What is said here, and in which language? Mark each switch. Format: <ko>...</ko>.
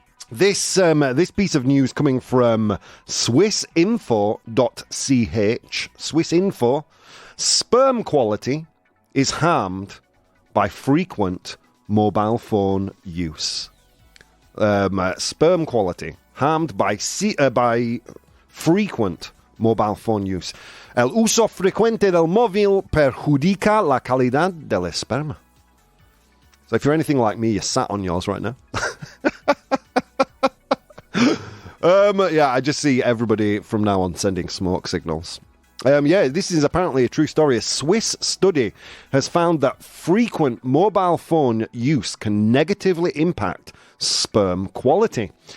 <en>This piece of news coming from swissinfo.ch. Swissinfo. Sperm quality is harmed by frequent mobile phone use. Sperm quality harmed by frequent mobile phone use.</en> <es>El uso frecuente del móvil perjudica la calidad del esperma.</es> <en>So if you're anything like me, you're sat on yours right now. Yeah, I just see everybody from now on sending smoke signals. Yeah, this is apparently a true story. A Swiss study has found that frequent mobile phone use can negatively impact sperm quality.</en>